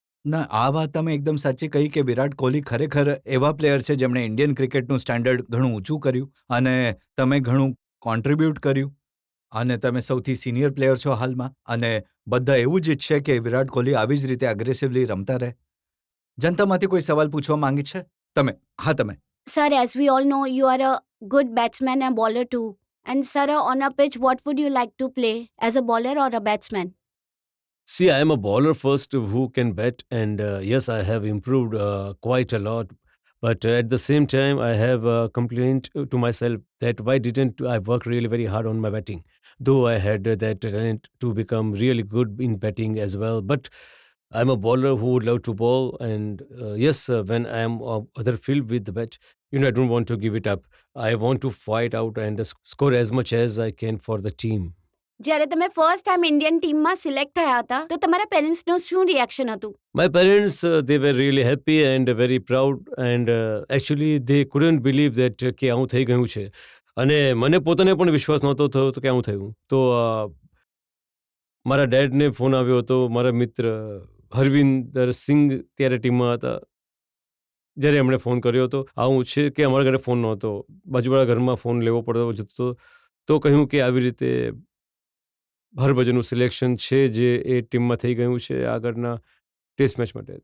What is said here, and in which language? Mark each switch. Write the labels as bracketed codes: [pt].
[gu] ના, આ વાત તમે એકદમ સાચી કહી કે વિરાટ કોહલી ખરેખર એવા પ્લેયર છે જેમણે ઇન્ડિયન ક્રિકેટનું સ્ટેન્ડર્ડ ઘણું ઊંચું કર્યું, અને તમે ઘણું કોન્ટ્રીબ્યુટ કર્યું, અને તમે સૌથી સિનિયર પ્લેયર છો હાલમાં, અને બધા એવું જ ઈચ્છે કે વિરાટ કોહલી આવી જ રીતે એગ્રેસિવલી રમતા રહે. જનતામાંથી કોઈ સવાલ પૂછવા માંગે છે? તમે. હા, તમે. [en] Sir, as we all know, you are a good batsman and bowler too. And sir, on a pitch, what would you like to play, as a bowler or a batsman? See, I am a bowler first who can bat, and yes, I have improved quite a lot. But at the same time, I have a complaint to myself that why didn't I work really very hard on my batting? Though I had that talent to become really good in batting as well. But I'm a bowler who would love to bowl, and yes, when I am other field with the bat, I don't want to give it up. I want to fight out and score as much as I can for the team. [gu] જ્યારે તમે first time Indian ટીમમાં select થયા હતા તો તમારા પેરેન્ટ્સનું શું reaction હતું? [en] My parents, they were really happy and very proud, and actually they couldn't believe that કે આવું થઈ ગયું છે. [gu] અને મને પોતાને પણ વિશ્વાસ નહોતો થયો તો કે આવું થયું. તો મારા ડેડને ફોન આવ્યો હતો. મારા મિત્ર હરવિંદર સિંઘ ત્યારે ટીમમાં હતા. જ્યારે એમણે ફોન કર્યો હતો, આવું છે કે અમારા ઘરે ફોન નહોતો, બાજુવાળા ઘરમાં ફોન લેવો પડતો જતો, તો કહ્યું કે આવી રીતે હરભજનનું સિલેક્શન છે જે એ ટીમમાં થઈ ગયું છે આગળના ટેસ્ટ મેચ માટે.